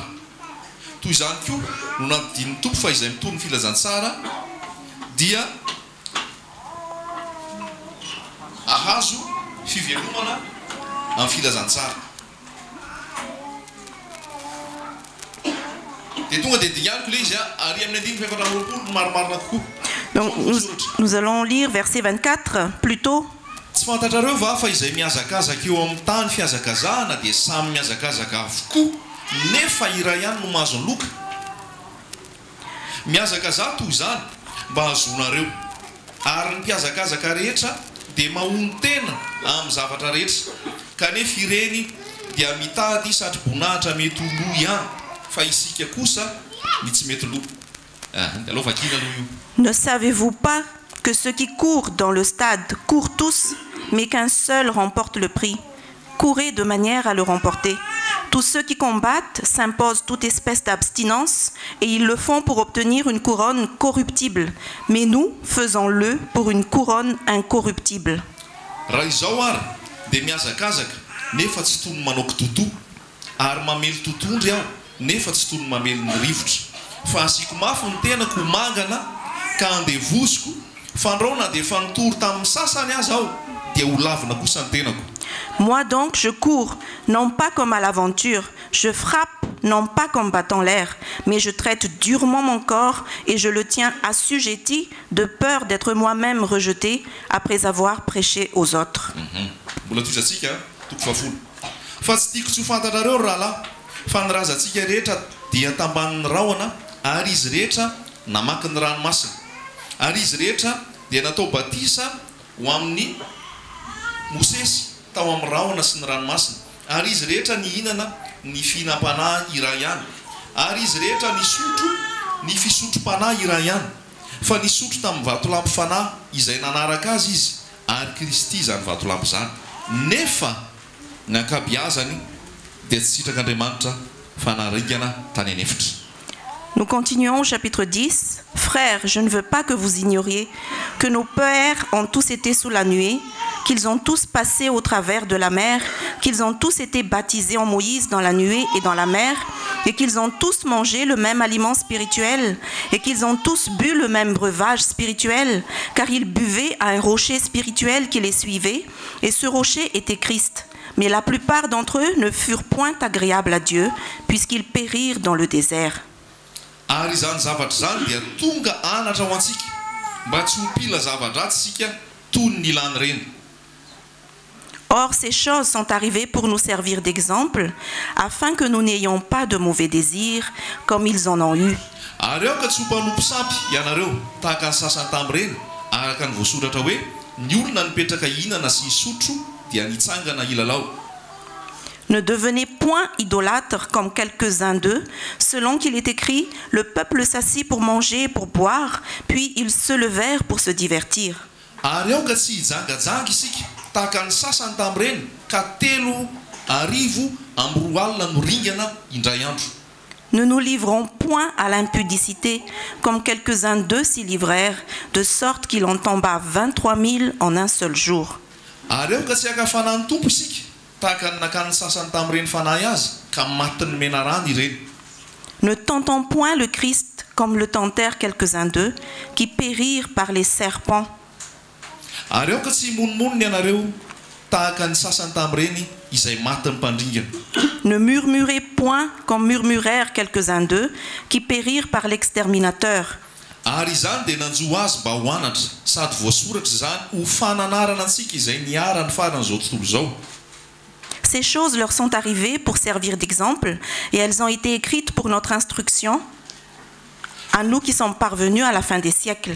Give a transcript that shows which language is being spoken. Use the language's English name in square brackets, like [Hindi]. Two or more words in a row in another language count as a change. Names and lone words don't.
[Malagasy] Toy izany koa no nandinin'ny tompo fa izay mitony filazantsara dia ahazo fivelomana amin'ny filazantsara. Dia tonga dia dianiko ilay izy ary amin'ny andiny fefatra amby roapolo no marimarina kokoa. [French] Donc nous allons lire verset 24 plutôt. [Malagasy] Tsy fantatrareo va fa izay miazakazaka eo amin'ny tany fiazakazahana dia samy miazakazaka avokoa, nefa iray ihany no mahazo ny loka. Miazakazaha toy izany mba hazonareo, ary ny mpiazakazaka rehetra dia mahony tena amin'ny zavatra rehetra, kanefa ireny dia mitady satribonahitra mety ho loha ihany, fa isika kosa ny tsy mety loha. Allo vakina aloha io. [French] Ne savez-vous pas que ceux qui courent dans le stade courent tous, mais qu'un seul remporte le prix? Courez de manière à le remporter. Tous ceux qui combattent s'imposent toute espèce d'abstinence et ils le font pour obtenir une couronne corruptible. Mais nous, faisons-le pour une couronne incorruptible. [Malagasy] Raha izao ary dia miazakazaka nefa tsy tony manao kitoto, ary mamely totondry aho nefa tsy tony mamely ny rivotra. Fa asiako mafy ny tenako mangana ka andevoziko, fandraona dia fa nitory tamin'ny sasany aza aho dia ho lavina kosa ny tenako. [French] Moi donc, je cours, non pas comme à l'aventure, je frappe, non pas comme battant l'air, mais je traite durement mon corps et je le tiens assujetti de peur d'être moi-même rejeté après avoir prêché aux autres. [Malagasy] Mbola toizantsika toko fahafolo. Fa tsy tiako tsy ho fantatrareo rahalahy, fa ny razantsika rehetra dia tambanin'ny rahona, ary izy rehetra namaky ny ranomasina, ary izy rehetra dia natao batisa ho amin'ny Mosesy tao amin'ny rahona sy ny ranomasina, ary izy rehetra nihinana ny fihinam-panahy iray ihany, ary izy rehetra nisotro ny fisotro-panahy iray ihany, fa nisotro tamin'ny vatolampy fanahy izay nanaraka azy izy, ary Kristy zany vatolampy zany. Nefa ny ankabeazany dia tsy sitrak'Andriamanitra fa narigana tany anefitra. [French] Nous continuons au chapitre 10. Frères, je ne veux pas que vous ignoriez que nos pères ont tous été sous la nuée, qu'ils ont tous passé au travers de la mer, qu'ils ont tous été baptisés en Moïse dans la nuée et dans la mer, et qu'ils ont tous mangé le même aliment spirituel, et qu'ils ont tous bu le même breuvage spirituel, car ils buvaient à un rocher spirituel qui les suivait, et ce rocher était Christ. Mais la plupart d'entre eux ne furent point agréables à Dieu, puisqu'ils périrent dans le désert. [Malagasy] Ary zany zavatra zany dia tonga anatra ho antsika mba tsy ho mpila zava-dratsy sika toy ny ilany reny. [French] Or, ces choses sont arrivées pour nous servir d'exemple, afin que nous n'ayons pas de mauvais désirs, comme ils en ont eu. [Malagasy] Ary eo ka tsy ho mpanompo sampy ianareo tahaka ny sasany tamin'ireny, araka ny voasoratra hoe ny olona nipetraka hihinana sy hisotro dia nitsangana ilalao. [French] Ne devenez point idolâtres comme quelques-uns d'eux, selon qu'il est écrit, le peuple s'assit pour manger et pour boire, puis ils se levèrent pour se divertir. [Malagasy] Ary eo ka tsy hijangajanga isika tahaka ny sasany tamin'ireny ka 3 arivo amby 2 alina no ringana indray andro. [French] Ne nous livrons point à l'impudicité, comme quelques-uns d'eux s'y livrèrent, de sorte qu'il en tomba 23 000 en un seul jour. [Malagasy] Ary eo ka tsy hakafanany tompo isika tahaka ny nakany sasany tamin'ireny fanahy azy ka matin'ny mena rano ireny. [French] Ne tentons point le Christ comme le tentèrent quelques-uns d'eux, qui périrent par les serpents. [Malagasy] Ary eo ka tsy monomonony ianareo tahaka ny sasany tamin'ireny izay matin'ny mpandringana. [French] Ne murmurez point comme murmurèrent quelques-uns d'eux, qui périrent par l'exterminateur. [Malagasy] Ary izany dia nanjo azy mba ho anatra, sady voasoratra zany ho fananarana antsika izay niarany faran'izao tontolo izao. [French] Ces choses leur sont arrivées pour servir d'exemple, et elles ont été écrites pour notre instruction, à nous qui sommes parvenus à la fin des siècles.